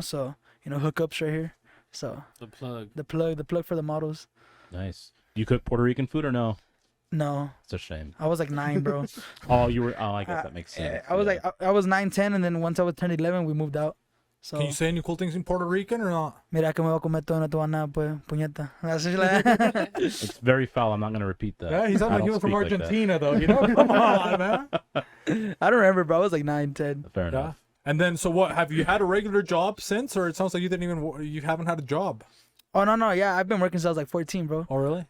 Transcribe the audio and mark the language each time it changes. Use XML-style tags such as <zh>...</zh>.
<en>So hookups right here. So The plug. the plug for the models. Nice. You cook Puerto Rican food or no? No, It's a shame. I was like 9, bro. Oh, you were. Oh, I guess that makes sense. I was Yeah. like I was 9, 10, and then once I was turned 11, we moved out. So Can you say any cool things in Puerto Rican or not?</en> <es>mira que me voy a comer todo, no te voy a nada, pues, puñeta.</es> <en>That's just like It's very foul. I'm not gonna repeat that. Yeah, he sounded I like he don't was from speak like that. Argentina, though. You know, come on, man. I don't remember, bro. I was like 9, 10. Fair Yeah. enough. And then, so what? Have you had a regular job since, or it sounds like you haven't had a job? Oh no, yeah, I've been working since I was like 14, bro. Oh, really?</en>